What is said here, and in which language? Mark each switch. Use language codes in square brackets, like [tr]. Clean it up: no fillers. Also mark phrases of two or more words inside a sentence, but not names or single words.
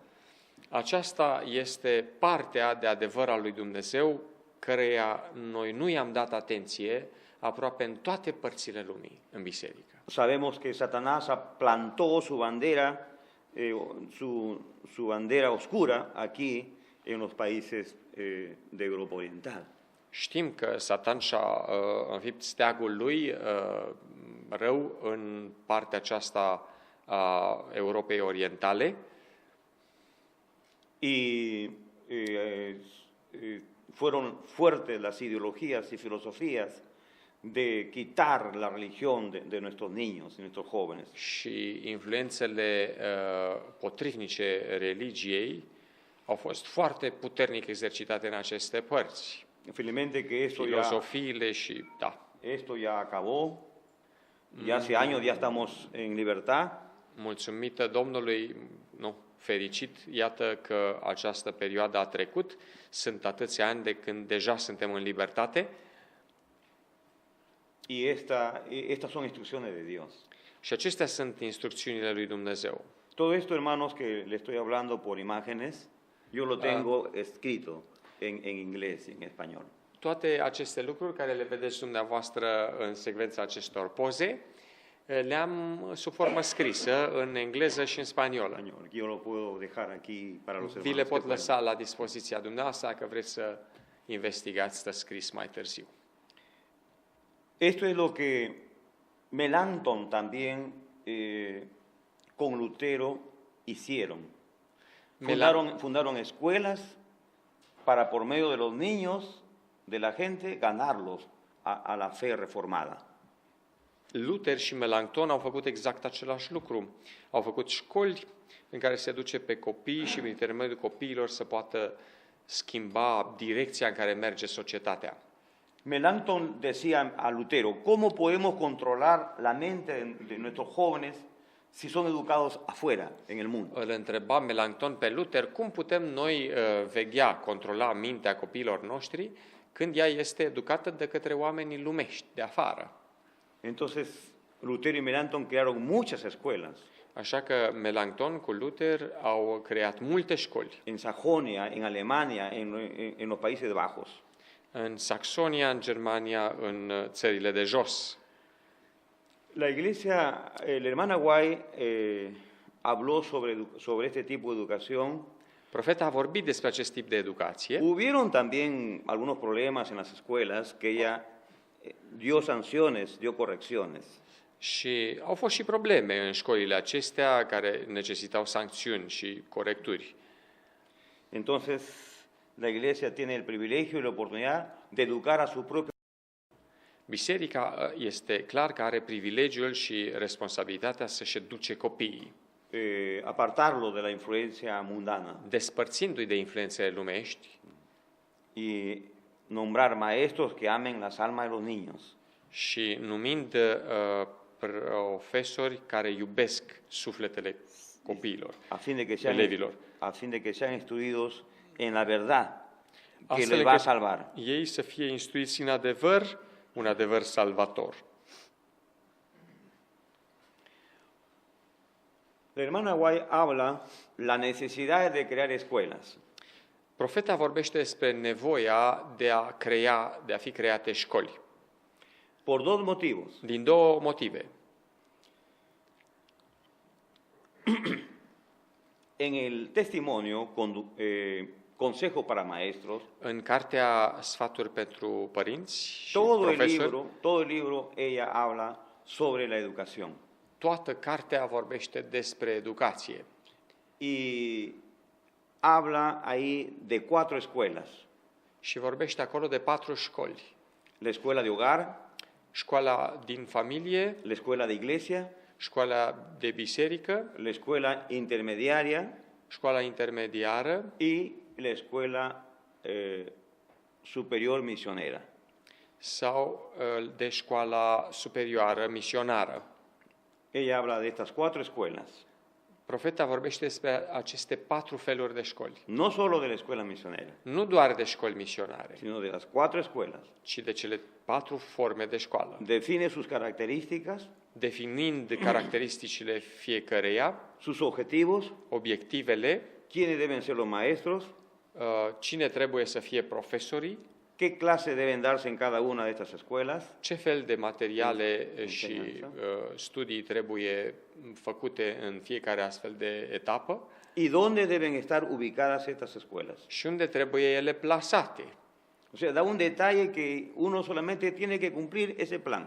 [ro] Aceasta este partea de adevăr al lui Dumnezeu, căreia noi nu i-am dat atenție aproape în toate părțile lumii, în biserică. [es] Sabemos que Satanás plantó su bandera, su bandera oscura aquí en los países de Europa Oriental. [ro] Știm că Satan și-a înfipt steagul lui rău în partea aceasta a Europei Orientale [es] y fueron fuertes las ideologías y filosofías de quitar la religión de nuestros niños y nuestros jóvenes. [ro] și influențele potrivnice religiei au fost foarte puternic exercitate în aceste părți. [es] Felizmente que [ro] Filozofiile și, da, [es] esto ya acabó. Ya hace años ya estamos en libertad. [ro] mulțumită Domnului, nu, fericit, iată că această perioadă a trecut, sunt atâția ani de când deja suntem în libertate. [es] Y estas son instrucciones de Dios. [ro] Și acestea sunt instrucțiunile lui Dumnezeu. [es] Todo esto, hermanos, que le estoy hablando por imágenes, yo lo tengo escrito en inglés y en español. [ro] Toate aceste lucruri care le vedeți dumneavoastră în secvența acestor poze, le-am sub formă scrisă în engleză și în spaniolă. [es] Yo lo puedo dejar aquí para los [ro] Vi [es] hermanos. [ro] le [es] que [ro] pot [es] puedan. [ro] lăsa la dispoziția dumneavoastră dacă vreți să investigați, stă scris mai târziu. [es] Esto es lo que Melanchthon también con Lutero hicieron. Fundaron escuelas para, por medio de los niños, de la gente, ganarlos a la fe reformada. [ro] Luther și Melanchthon au făcut exact același lucru. Au făcut școli în care se duce pe copii și prin intermediul copiilor să poată schimba direcția în care merge societatea. [es] Melanchthon decía a Lutero, ¿cómo podemos controlar la mente de nuestros jóvenes si son educados afuera, en el mundo? [ro] Îl întreba Melanchthon pe Luther cum putem noi veghea, controla mintea copiilor noștri când ea este educată de către oamenii lumești, de afară. [es] Entonces, Lutero y Melanchthon crearon muchas escuelas. [ro] Așa că Melanchthon cu Luther au creat multe școli. [es] En Sajonia, en Alemania, en los Países Bajos. [ro] În Saxonia, în Germania, în țările de jos. [es] La iglesia, la hermana Guay habló sobre este tipo de educación. [ro] Profeta a vorbit despre acest tip de educație. [es] Hubieron también algunos problemas en las escuelas que ella dio sanciones, dio correcciones. [ro] Și au fost și probleme în școlile acestea care necesitau sancțiuni și corecturi. [es] Entonces, la iglesia tiene el privilegio y la oportunidad de educar a su propio. [ro] Biserica este clar că are privilegiul și responsabilitatea să-și educe copiii, [es] Apartarlo de la influencia mundana [ro] despărțindu-i de influențele lumești [es] y nombrar maestros que amen las almas de los niños. [ro] și numind profesori care iubesc sufletele copiilor, [es] a fin [ro] elevilor. [es] de que sean instruidos en la verdad que [ro] Astfel [es] les va a [ro] încât [es] salvar. [ro] ei să fie instruiți în adevăr, un adevăr salvator. [es] La hermana Guay habla la necesidad de crear escuelas. [ro] Profeta vorbește despre nevoia de a fi create școli, [es] Por dos motivos. [ro] din două motive. [es] En el testimonio, Consejo para Maestros, [ro] În cartea Sfaturi pentru părinți și [es] todo [ro] profesori, [es] el libro, ella habla sobre la educación. [ro] toată cartea vorbește despre educație. [es] Y habla ahí de 4 escuelas. [ro] Și vorbește acolo de 4 școli. [es] La escuela de hogar, [ro] Școala din familie, [es] la escuela de iglesia, [ro] școala de biserică, [es] la escuela intermediaria [ro] școala intermediară [es] y la escuela superior misionera. [ro] sau de școala superioară misionară. [es] Ella habla de estas 4 escuelas, [ro] Profeta vorbește despre aceste 4 feluri de școli. [es] no solo de la escuela misionera, [ro] Nu doar de școli misionare, [es] sino de las 4 escuelas. [ro] ci de cele 4 forme de școală, [es] Define sus características, [ro] definind caracteristicile fiecăreia, [es] sus objetivos, [ro] obiectivele, [es] quiénes deben ser los maestros, [ro] cine trebuie să fie profesorii, [es] qué clases deben darse en cada una de estas escuelas, [ro] ce fel de materiale și [es] Enseñanza. [ro] studii trebuie făcute în fiecare astfel de etapă [es] y dónde deben estar ubicadas estas escuelas. [ro] și unde trebuie ele plasate. [es] O sea, da un detalle que uno solamente tiene que cumplir ese plan.